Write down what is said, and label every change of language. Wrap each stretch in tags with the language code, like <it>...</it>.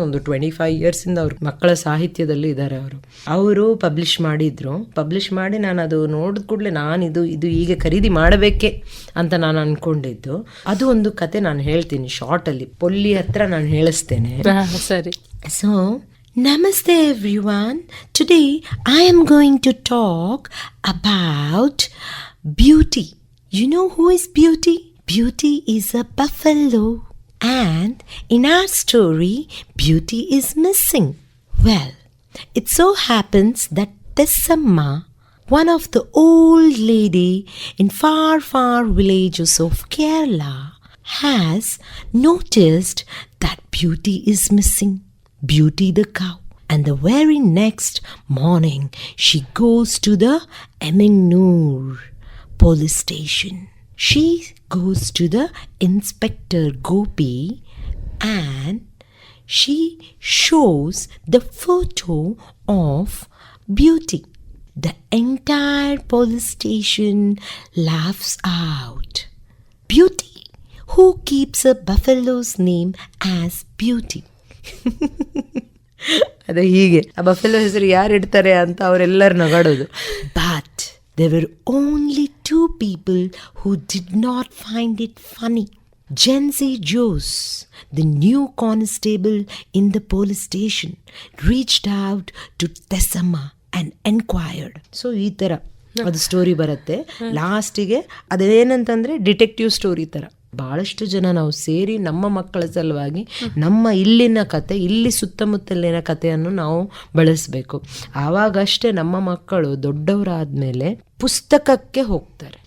<kn>ಒಂದು 25 years ಇಂದ ಅವ್ರ ಮಕ್ಕಳ ಸಾಹಿತ್ಯದಲ್ಲಿ ಇದ್ದಾರೆ. ಅವರು ಪಬ್ಲಿಷ್ ಮಾಡಿ ನಾನು ಅದು ನೋಡಿದ ಕೂಡಲೇ ನಾನು ಇದು ಈಗ ಖರೀದಿ ಮಾಡಬೇಕೆ ಅಂತ ನಾನು ಅನ್ಕೊಂಡಿದ್ದು. ಅದು ಒಂದು ಕತೆ ನಾನು ಹೇಳ್ತೀನಿ ಶಾರ್ಟ್ ಅಲ್ಲಿ, ಪೊಲ್ಲಿ ಹತ್ರ ನಾನು ಹೇಳಿಸ್ತೇನೆ. ಸರಿ.</kn> <en>So, Namaste everyone. Today I am going to talk about beauty. You know who is beauty? Beauty is a buffalo. And in our story, beauty is missing. Well, it so happens that Tessamma, one of the old lady in far villages of Kerala, has noticed that beauty is missing. Beauty the cow. And the very next morning, she goes to the Emingnur police station. She goes to the Inspector Gopi and she shows the photo of Beauty. The entire police station laughs out. Beauty? Who keeps a buffalo's name as Beauty?</en> <kn>ಅದೇ ಹೀಗೆ ಆ buffalo ಹೆಸರು ಯಾರು ಇಡ್ತಾರೆ ಅಂತ ಅವರೆಲ್ಲರೂ ನಗಾಡೋದು.</kn> <en>But there were only 2 people who did not find it funny. Jency Jose, the new constable in the police station, reached out to Tessamma and enquired.</en> <kn>So ಈ ಥರ ಅದು ಸ್ಟೋರಿ ಬರುತ್ತೆ. ಲಾಸ್ಟಿಗೆ ಅದೇನಂತಂದರೆ ಡಿಟೆಕ್ಟಿವ್ ಸ್ಟೋರಿ ಥರ ಭಾಳಷ್ಟು ಜನ ನಾವು ಸೇರಿ ನಮ್ಮ ಮಕ್ಕಳ ಸಲುವಾಗಿ ನಮ್ಮ ಇಲ್ಲಿನ ಕತೆ, ಇಲ್ಲಿ ಸುತ್ತಮುತ್ತಲಿನ ಕಥೆಯನ್ನು ನಾವು ಬಳಸಬೇಕು. ಆವಾಗಷ್ಟೇ ನಮ್ಮ ಮಕ್ಕಳು ದೊಡ್ಡವರಾದ್ಮೇಲೆ ಪುಸ್ತಕಕ್ಕೆ ಹೋಗ್ತಾರೆ.</kn>